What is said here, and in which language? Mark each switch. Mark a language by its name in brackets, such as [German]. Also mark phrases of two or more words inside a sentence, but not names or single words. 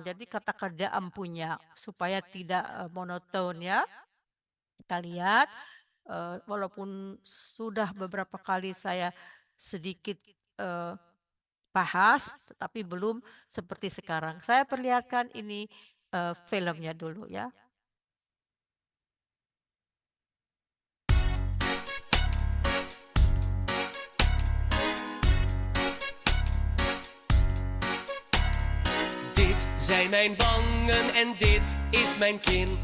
[Indonesian] Jadi kata kerja empunya supaya tidak monoton ya. Kita lihat walaupun sudah beberapa kali saya sedikit bahas, tetapi belum seperti sekarang. Saya perlihatkan ini filmnya dulu ya. [Dutch] Dit zijn mijn wangen en dit is mijn kin.